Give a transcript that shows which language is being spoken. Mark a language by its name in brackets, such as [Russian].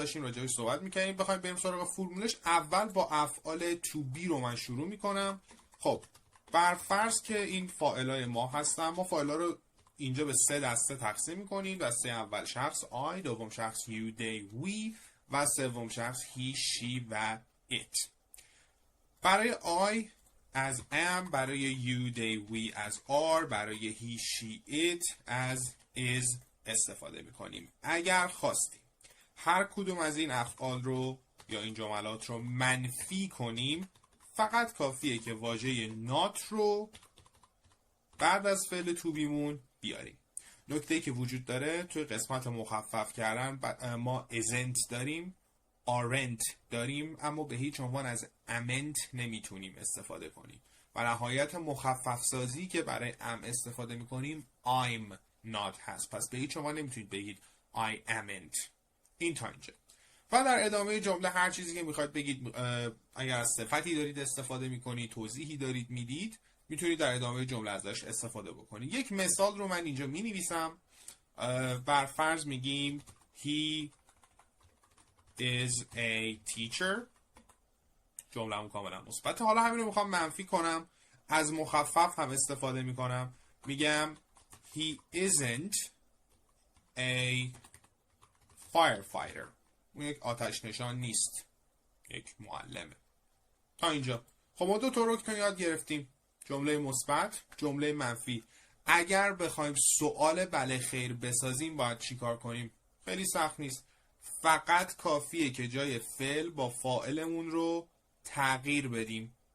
[Persian] داشتیم راجعش صحبت میکنیم. بخوایم بریم سراغ فرمولش اول با افعال to be رو من شروع میکنم. خب بر فرض که این فاعلای ما هستن، ما فاعلا رو اینجا به 3 دسته تقسیم میکنیم. دسته اول شخص I، دوم شخص you they we و سوم شخص he she و it. برای I از am، برای you they we از are، برای he she it از is استفاده میکنیم. اگر خواستیم هر کدوم از این افعال رو یا این جملات رو منفی کنیم فقط کافیه که واژه not رو بعد از فعل to be مون بیاریم. نکته‌ای که وجود داره توی قسمت مخفف کردن ما isn't داریم، aren't داریم، اما به هیچ عنوان از amn't نمیتونیم استفاده کنیم و نهایت مخفف سازی که برای am استفاده میکنیم [English] I'm not [Persian] هست. پس به هیچ عنوان نمیتونید بگید [English] I amn't. [Persian] این تا اینجا. و در ادامه جمله هر چیزی که میخواید بگید، اگر از صفتی دارید استفاده میکنید، توضیحی دارید میدید، میتونید در ادامه جمله ازش استفاده بکنید. یک مثال رو من اینجا مینویسم. بر فرض میگیم [English] he is a teacher. [Persian] جمله‌مون کاملا مثبت. حالا همین رو میخوام منفی کنم، از مخفف هم استفاده میکنم. میگم [English] he isn't a firefighter. [Persian] اون یک آتش نشان نیست، یک معلمه. تا اینجا خب ما 2 تا رکن یاد گرفتیم، جمله مثبت، جمله منفی. اگر بخوایم سوال بله خیر بسازیم باید چی کار کنیم؟ خیلی سخت نیست، فقط کافیه که جای فعل با فاعلمون رو تغییر بدیم.